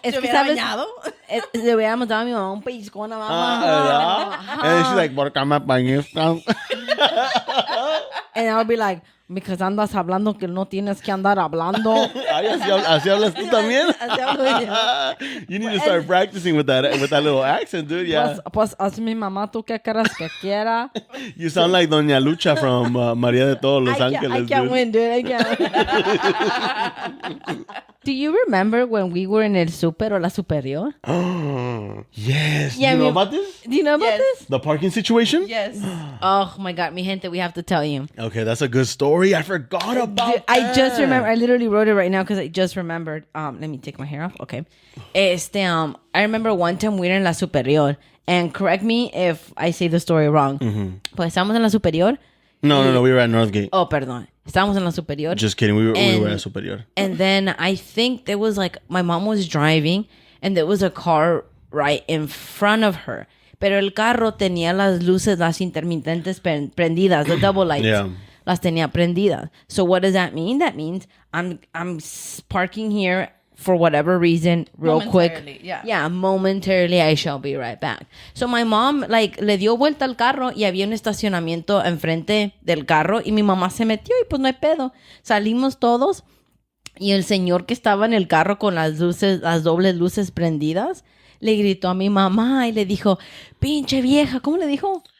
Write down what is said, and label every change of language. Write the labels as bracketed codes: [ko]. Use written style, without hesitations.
[es] Es que sabes, le hubiéramos dado a mi mamá un pellizcón a mamá. [en] And she's like, [es] ¿por qué me apañas? [en] And I would be like, because [es] andas hablando que no tienes que andar hablando. Ay, así hablas tú también. Así hablo yo. [en] You need to start practicing with that little accent, dude. Yeah. [es] Pues haz mi mamá tú que quieras que quiera. [en] You sound like Doña Lucha from María de Todos Los Ángeles. I can't win, dude. I can't. Do you remember when we were in El Super or La Superior? Yes. Yeah, Do you know about this? Do you know about this? The parking situation? Yes. Oh my God, [es] mi gente, [en] we have to tell you. Okay, that's a good story. I forgot about Dude, I just remember. I literally wrote it right now because I just remembered. Let me take my hair off. Okay. I remember one time we were in La Superior, and correct me if I say the story wrong. [es] Pues estábamos en La Superior. [en] No. We were at Northgate. [es] Oh, perdón. Estábamos en La Superior. [en] Just kidding. We were at Superior. And then I think there was like, my mom was driving, and there was a car right in front of her. [es] Pero el carro tenía las luces, las intermitentes prendidas, [en] the double lights. Yeah. [es] Las tenía prendidas. [en] So what does that mean? That means I'm parking here for whatever reason, real quick. Yeah. Momentarily, I shall be right back. So my mom, like, [es] le dio vuelta al carro y había un estacionamiento enfrente del carro y mi mamá se metió y pues no hay pedo. Salimos todos y el señor que estaba en el carro con las luces, las dobles luces prendidas, le gritó a mi mamá y le dijo, pinche vieja, ¿cómo le dijo?